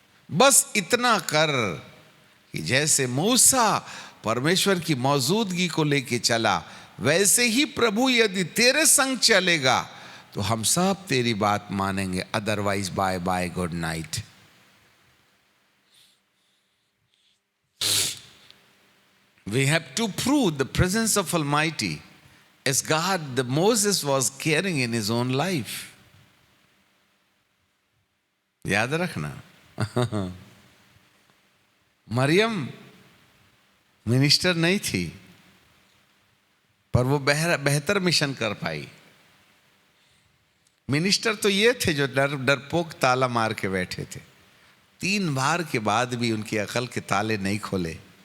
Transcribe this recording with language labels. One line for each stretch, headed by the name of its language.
Hindi: बस इतना कर कि जैसे मूसा परमेश्वर की मौजूदगी को लेके चला, वैसे ही प्रभु यदि तेरे संग चलेगा तो हम सब तेरी बात मानेंगे,
English: Otherwise bye bye, good night. We have to prove the presence of Almighty as God that Moses was carrying in his own life.
Hindi: याद रखना, मरियम मिनिस्टर नहीं थी, पर वो बेहतर मिशन कर पाई। मिनिस्टर तो ये थे जो डरपोक ताला मार के बैठे थे, 3 बार के बाद भी उनकी अकल के ताले नहीं खोले।